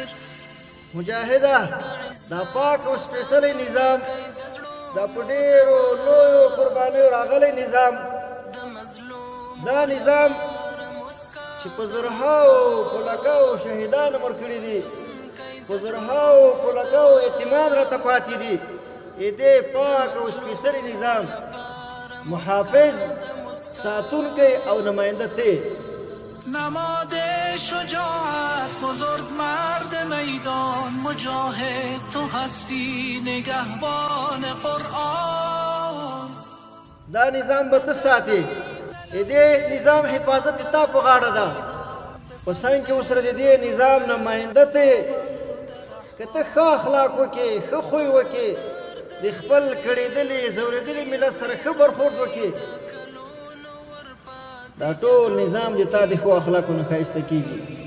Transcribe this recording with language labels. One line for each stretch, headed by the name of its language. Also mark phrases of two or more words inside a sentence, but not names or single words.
Pashto: مجاهده دا پاک او سپېڅلی نظام دا په ډېرو لویو قربانیو راغلی نظام، دا نظام چې په زرهاو په لکاو شهیدان مړ کړي دي، په زرهاو په لکاو اعتماد راته پاتې دي. دې پاک او سپېڅلی نظام محافظ ساتونکی او نماینده ته.
Persian: نماد شجاعت بزرگ مرد میدان مجاهد، تو هستی نگهبان قرآن.
Pashto: دا نظام به ته ساتي، دې نظام حفاظت تا په غاړه ده. په څنګ کې اوس د دې نظام نماینده ته که ته ښه اخلاق وکړې، ښه خوی وکړې، د خپل کړېدلي ځورېدلي ملت سره ښه برخورد وکړې، دا ټول نظام د تا د ښو اخلاقو نه ښایسته کېږي.